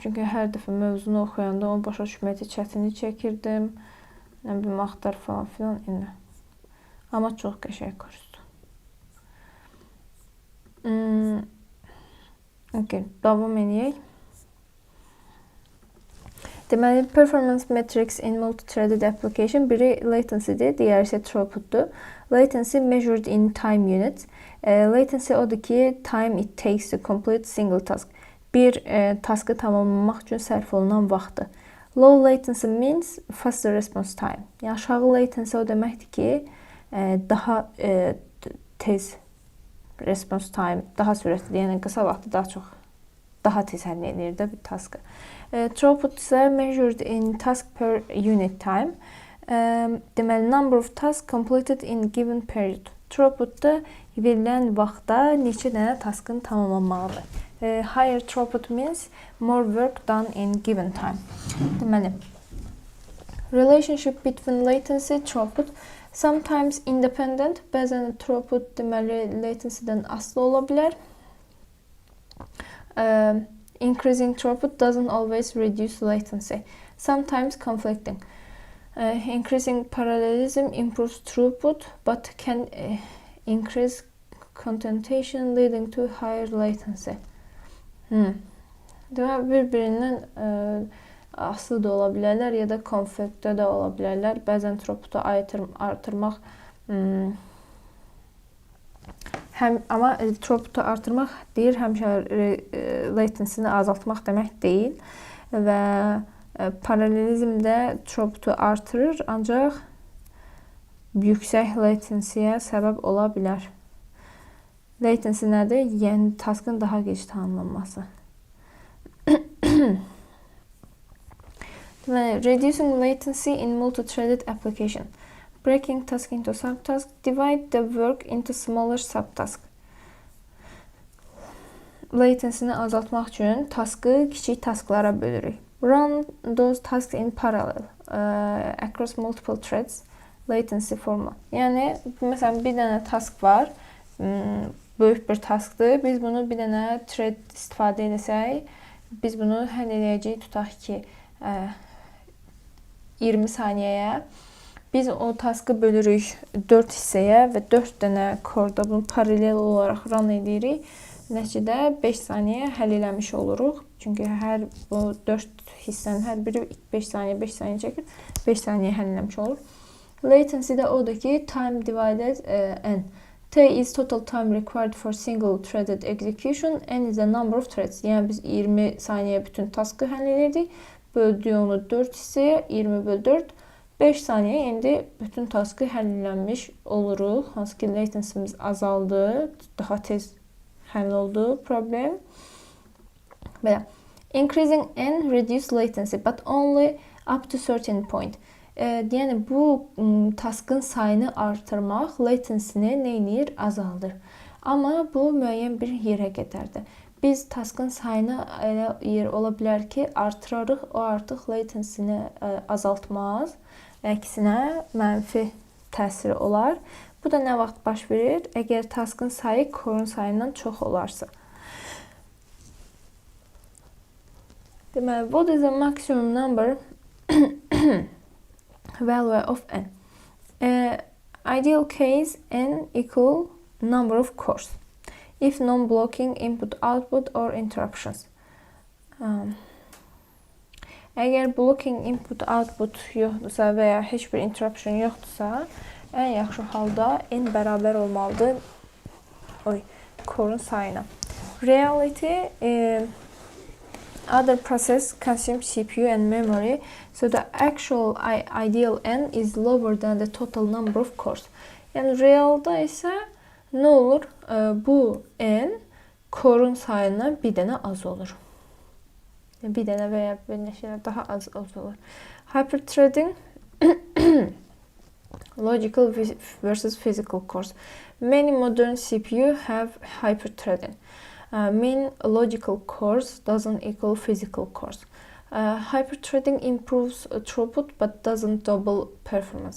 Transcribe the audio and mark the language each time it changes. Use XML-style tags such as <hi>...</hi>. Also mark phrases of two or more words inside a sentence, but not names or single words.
<az>Çünki hər dəfə mövzunu oxuyanda onu başa düşməkdə çətinlik çəkirdim. Nə bilim, axtar falan filan. Amma çox qəşəng kursdur. Okay, davam edək. Deməli,</az> <en>performance metrics in multi-threaded application</en> <az>biri latency'dir, digəri isə throughput'dur.</az> <en>Latency measured in time units. Latency</en> <az>odur ki,</az> <en>time it takes to complete single task.</en> <az>Bir taskı tamamlamaq üçün sərf olunan vaxtı.</az> <en>Low latency means faster response time.</en> <az>Yəni aşağı latency o deməkdir ki, daha tez</az> <en>response time,</en> <az>daha sürətli, yəni qısa vaxtda daha tez həll edir də bir taskı.</az> <en>Throughput isə measured in task per unit time. Deməli, number of tasks completed in given period.</en> <az>Throughputda verilən vaxtda neçə dənə taskın tamamlanmalıdır.</az> <en>Higher throughput means more work done in given time. Deməli, relationship between latency, throughput, sometimes independent,</en> <az>bəzən throughput deməli latency'dən asılı ola bilər.</az> <en>Increasing throughput doesn't always reduce latency. Sometimes conflicting. Increasing parallelism improves throughput but can increase contention leading to higher latency.</en> <az>Deməli, bir-birindən asılı da ola bilərlər ya da konfliktdə də ola bilərlər. Bəzən throughput'u artırmaq amma throughput'u artırmaq deyir, həmişə latency'ni azaltmaq demək deyil və paralelizmdə throughput'u artırır, ancaq yüksək latency'yə səbəb ola bilər. Latency nədir? Yəni taskın daha gec tamamlanması.</az> <en>Reducing latency in multi-threaded application. Breaking task into subtasks, divide the work into smaller subtasks.</en> <az>Latency'ni azaltmaq üçün taskı kiçik tasklara bölürük.</az> <en>Run those tasks in parallel across multiple threads. Latency formula.</en> <az>Yəni, məsələn, bir dənə task var, böyük bir taskdır. Biz bunu bir dənə thread istifadə edəsək, biz bunu həll edəcəyik, tutaq ki, 20 saniyəyə. Biz o taskı bölürük 4 hissəyə və 4 dənə korda bunu paralel olaraq run edirik. Nəticədə 5 saniyə həll eləmiş oluruq. Çünki hər bu 4 hissənin hər biri 5 saniyə çəkir. 5 saniyə həll eləmiş olur. Latency də odur ki,</az> <en>time divided n. T is total time required for single threaded execution. N is the number of threads.</en> <az>Yəni biz 20 saniyə bütün taskı həll edirdik. Böldük onu 4 hissəyə, 20 böl 4. 5 saniyə indi bütün taskı həll eləmiş oluruq. Hansı ki, latency'miz azaldı, daha tez həll oldu problem. Belə.</az> <en>Increasing n reduce latency, but only up to certain point.</en> <az>Yəni bu taskın sayını artırmaq latency'ni nə edir? Azaldır. Amma bu müəyyən bir yerə qədərdir. Biz taskın sayını elə yer ola bilər ki, artırarıq, o artıq latency'ni azaltmaz. Əksinə mənfi təsiri olar. Bu da nə vaxt baş verir? Əgər taskın sayı core'un sayından çox olarsa. Deməli,</az> <en>what is the maximum number value of n? Ideal case n equal number of cores. If non-blocking input, output or interruptions.</en> <az>Əgər</az> <en>blocking input, output</en> <az>yoxdursa və ya heç bir interruption yoxdursa, ən yaxşı halda n bərabər olmalıdır core'un sayına.</az> <en>Reality, other process consume CPU and memory, so the actual ideal n is lower than the total number of cores.</en> <az>Yəni realda isə Nə olur? Bu n core'un sayından bir dənə az olur. Bir dənə və ya bir neçə daha az olur.</az> <en>Hyperthreading logical versus physical cores. Many modern CPU have hyperthreading. Mean logical cores doesn't equal physical cores. Hyperthreading improves throughput but doesn't double performance.</en>